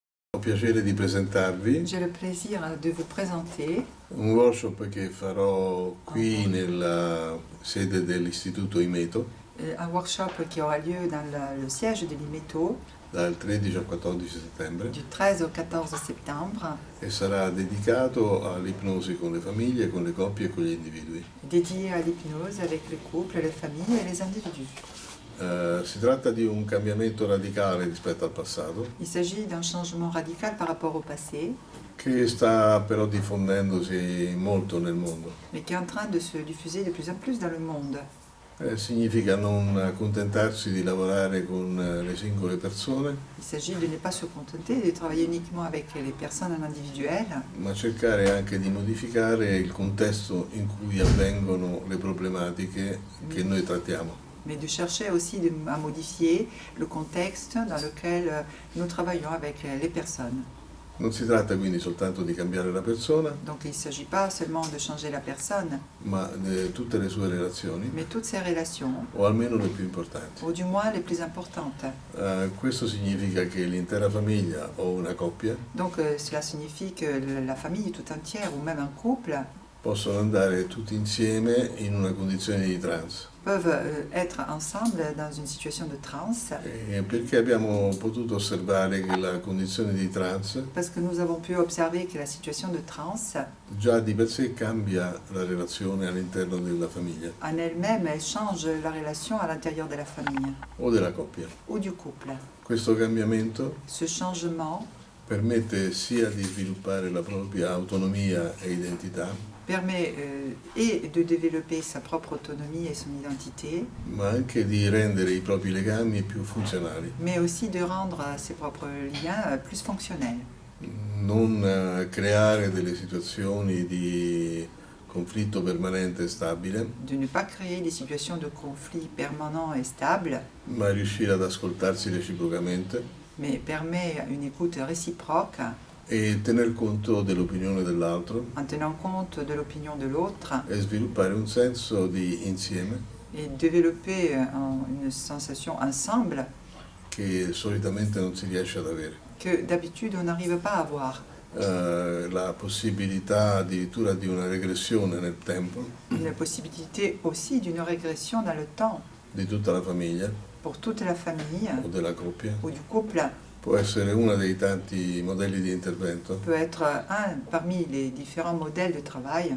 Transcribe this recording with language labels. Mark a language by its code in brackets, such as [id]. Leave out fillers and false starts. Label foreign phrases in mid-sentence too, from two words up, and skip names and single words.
[it] Ho piacere di presentarvi [fr] J'ai le plaisir de vous présenter [it] un workshop che farò qui nella sede dell'Istituto Imeto [fr] un workshop qui aura lieu dans le siège de l'IMETO [it] dal 13 al 14 settembre [fr] du 13 au 14 septembre, [it] e sarà dedicato all'ipnosi con le famiglie, con le coppie e con gli individui. [fr] dédié à l'hypnose avec les couples, les familles et les individus. [it] Si tratta di un cambiamento radicale rispetto al passato [fr] Il s'agit d'un changement radical par rapport au passé, [it] che sta però diffondendosi molto nel mondo. [fr] mais qui est en train de se diffuser de plus en plus dans le monde. [it] Significa non accontentarsi di lavorare con le singole persone, [fr] Il s'agit de ne pas se contenter de travailler uniquement avec les personnes en individuel, [it] ma cercare anche di modificare il contesto in cui avvengono le problematiche che noi trattiamo. [fr] mais de chercher aussi à modifier le contexte dans lequel nous travaillons avec les personnes. [it] Non si tratta quindi soltanto di cambiare la persona, [fr] Donc il ne s'agit pas seulement de changer la personne, [it] ma tutte le sue relazioni, [fr] mais toutes ses relations, [it] o almeno le più importanti. [fr] ou du moins les plus importantes. [it] Questo significa che l'intera famiglia o una coppia [fr] Donc cela signifie que la famille tout entière, ou même un couple, [it] possono andare tutti insieme in una condizione di trance. [fr] peuvent être ensemble dans une situation de transe, [it] Perché abbiamo potuto osservare che la condizione di trance [fr] parce que nous avons pu observer que la situation de transe, [it] già di per sé cambia la relazione all'interno della famiglia [fr] en elle-même, elle change la relation à l'intérieur de la famille, [it] o della coppia. [fr] ou du couple. [it] Questo cambiamento [fr] Ce changement [it] permette sia di sviluppare la propria autonomia e identità, [fr] permet et de développer sa propre autonomie et son identité, [it] ma anche di rendere i propri legami più funzionali, [fr] mais aussi de rendre ses propres liens plus fonctionnels. [it] non creare delle situazioni di conflitto permanente e stabile, [fr] De ne pas créer des situations de conflit permanents et stables, [it] ma riuscire ad ascoltarsi reciprocamente [fr] mais permet une écoute réciproque [it] e tener conto dell'opinione dell'altro [fr] en tenant compte de l'opinion de l'autre [it] e sviluppare un senso di insieme [fr] et développer une sensation ensemble [it] che solitamente non si riesce ad avere. [fr] que d'habitude on n'arrive pas à avoir. [it] La possibilità addirittura di una regressione nel tempo [fr] Une possibilité aussi d'une régression dans le temps [it] di tutta la famiglia [fr] pour toute la famille [it] o della coppia [fr] ou du couple [it] può essere uno dei tanti modelli di intervento [fr] peut être un parmi les différents modèles de travail